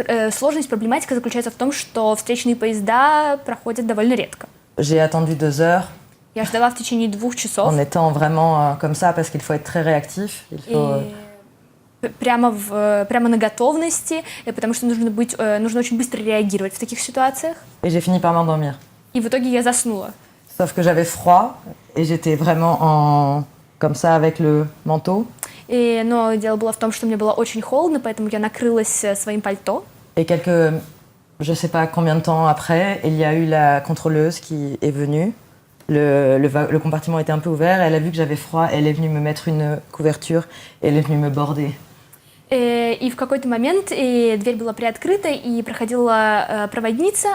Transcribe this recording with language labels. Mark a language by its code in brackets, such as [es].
[ru] Сложность, проблематика заключается в том, что встречные поезда проходят довольно редко. [fr] J'ai attendu 2 heures [ru] Я ждала в течение 2 часов. [fr] en étant vraiment comme ça parce qu'il faut être très réactif. Il faut... [ru] Прямо на готовности, потому что нужно очень быстро реагировать в таких ситуациях. [fr] Et j'ai fini par m'endormir. [ru] И в итоге я заснула. [fr] Sauf que j'avais froid et j'étais vraiment comme ça avec le manteau. [ru] Но дело было в том, что мне было очень холодно, поэтому я накрылась своим пальто. [fr] Et je sais pas combien de temps après, il y a eu la contrôleuse qui est venue. Le compartiment était un peu ouvert, elle a vu que j'avais froid, elle est venue me mettre une couverture et elle est venue me border. [ru] И в какой-то момент дверь была приоткрыта, и проходила проводница.